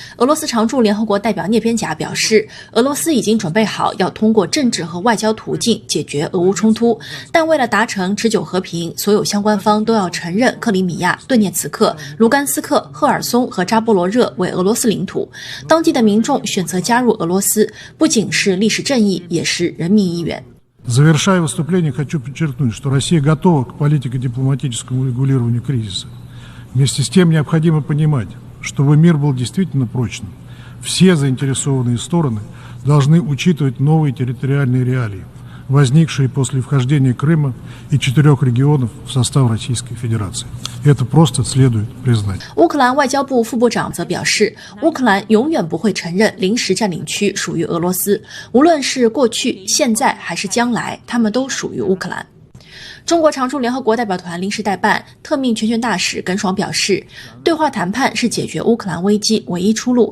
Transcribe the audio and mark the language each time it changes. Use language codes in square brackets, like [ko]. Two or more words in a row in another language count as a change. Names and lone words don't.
[zh] 俄罗斯常驻联合国代表涅边贾表示，俄罗斯已经准备好要通过政治和外交途径解决俄乌冲突，但为了达成持久和平，所有相关方都要承认克里米亚、顿涅茨克、卢甘斯克、赫尔松和扎波罗热为俄罗斯领土。当地的民众选择加入俄罗斯，不仅是历史正义，也是人民意愿。 [ru] Завершая выступление, хочу подчеркнуть, что Россия готова к политико-дипломатическому регулированию кризиса. Вместе с тем необходимо понимать, чтобы мир был действительно прочным. Все заинтересованные стороны должны учитывать новые территориальные реалии, возникшие после вхождения Крыма и 4 регионов в состав Российской Федерации. Это просто следует признать. [zh] 乌克兰外交部副部长则表示，乌克兰永远不会承认临时占领区属于俄罗斯，无论是过去、现在还是将来，他们都属于乌克兰。中国常驻联合国代表团临时代办、特命全权大使耿爽表示，对话谈判是解决乌克兰危机唯一出路。